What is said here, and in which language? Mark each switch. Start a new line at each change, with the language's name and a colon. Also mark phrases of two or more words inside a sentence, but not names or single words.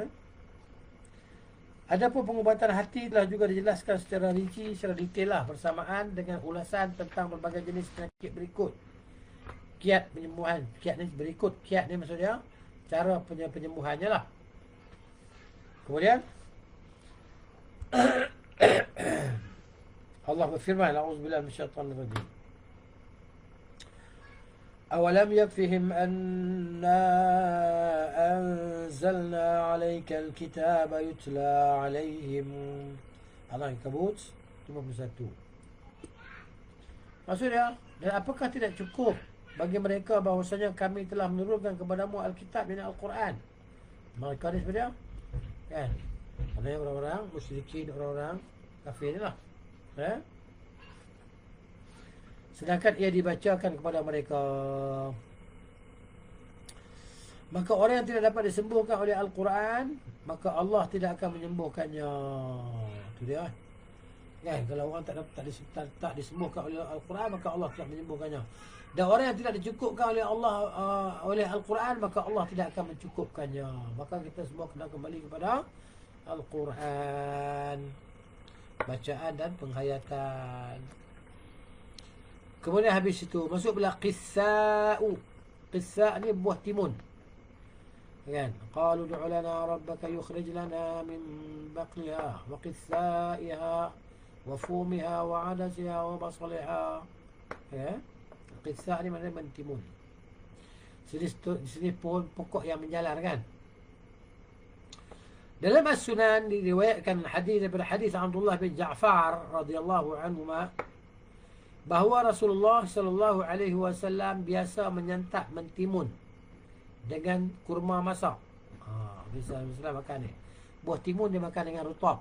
Malay: Adapun pengubatan hati telah juga dijelaskan secara rinci, secara detail lah, bersamaan dengan ulasan tentang berbagai jenis penyakit berikut. Kiat penyembuhan. Kiat ni berikut. Kiat ni maksudnya cara penyembuhannya lah. Kemudian Allah berfirman,
Arabic: أعوذ بالله من الشيطان الرجيم. أولم يكفهم أنا أنزلنا عليك الكتاب يتلى عليهم.
Malay: Al-Ankabut 51. Maksudnya, dan apakah tidak cukup bagi mereka bahawasanya kami telah menurunkan kepadamu Alkitab dan Al-Quran? Mereka ni sebenarnya kan, kerana orang-orang musyrikin, orang-orang kafir ni lah. Sedangkan ia dibacakan kepada mereka. Maka orang yang tidak dapat disembuhkan oleh Al-Quran, maka Allah tidak akan menyembuhkannya. Itu dia. Kan, kalau orang tak disembuhkan oleh Al-Quran, maka Allah tidak menyembuhkannya. Dan orang yang tidak dicukupkan oleh Allah, oleh Al-Quran, maka Allah tidak akan mencukupkannya. Maka kita semua kena kembali kepada Al-Quran, bacaan dan penghayatan. Kemudian habis itu masuk pula qissa'u. Qissa' ni buah timun. Kan?
Arabic: قالوا ادع لنا ربك يخرج لنا من بقلها وقثائها وفومها وعدسها وبصلها.
Malay: Ya. Qissa' ni maknanya mentimun. Sini pohon pokok yang menjalar kan. Dalam As-Sunan diriwayatkan hadis daripada hadis Abdullah bin Ja'far
Arabic: رضي الله عنهما
Malay: bahawa Rasulullah
Arabic: صلى الله عليه وسلم
Malay: biasa menyantap mentimun dengan kurma masak. Bisa makan ni. Buah timun dia makan dengan rutab.